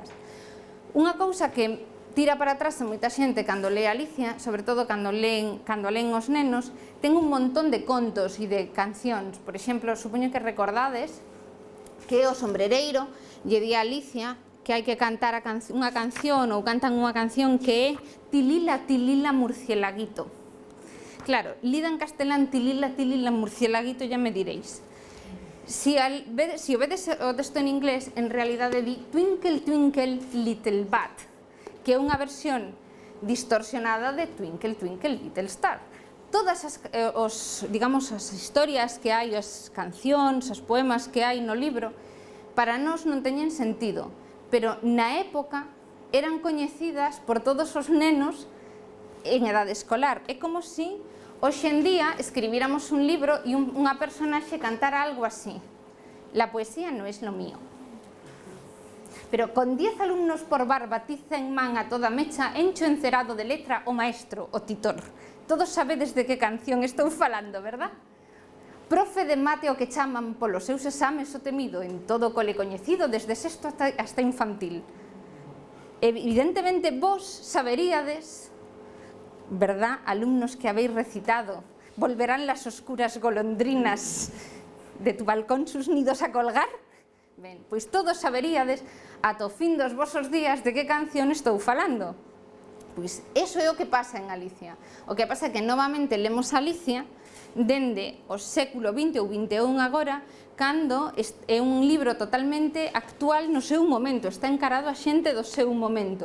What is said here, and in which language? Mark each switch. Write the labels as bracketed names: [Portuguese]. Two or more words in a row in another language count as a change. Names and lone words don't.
[Galician] Unha cousa que tira para atrás a moita xente cando lee Alicia, sobre todo cando leen os nenos, ten un montón de contos e de cancións. Por exemplo, supoño que recordades que o sombrereiro lle di a Alicia que hai que cantar unha canción ou cantan unha canción que é [Spanish] Tilila, tilila, murcielaguito. [Galician] Claro, lida en castelán [Spanish] Tilila, tilila, murcielaguito, ya me diréis. [Galician] Si o vedes o texto en inglés, en realidade di [English] Twinkle, twinkle, little bat, [Galician] que é unha versión distorsionada de [English] Twinkle, twinkle, little star. [Galician] Todas as historias que hai, as cancións, os poemas que hai no libro, para nós non teñen sentido, pero na época eran coñecidas por todos os nenos en edade escolar. É como se hoxe en día escribíramos un libro e unha personaxe cantara algo así. [Spanish] La poesía no es lo mío. [Galician] Pero con 10 alumnos por barba, tiza en man a toda mecha, encho encerado de letra o maestro, o titor. Todos sabedes de que canción estou falando, verdad? Profe de mate o que chaman polos seus exames o temido, en todo cole coñecido, desde sexto [Spanish] hasta infantil. [Galician] Evidentemente vos saberíades, [Spanish] verdad, alumnos que habéis recitado, volverán las oscuras golondrinas de tu balcón sus nidos a colgar? [Galician] Ben, pois todos saberíades ata o fin dos vosos días de que canción estou falando. Pois eso é o que pasa en Alicia. O que pasa é que novamente lemos Alicia dende o século XX ou XXI agora, cando é un libro totalmente actual no seu momento, está encarado a xente do seu momento.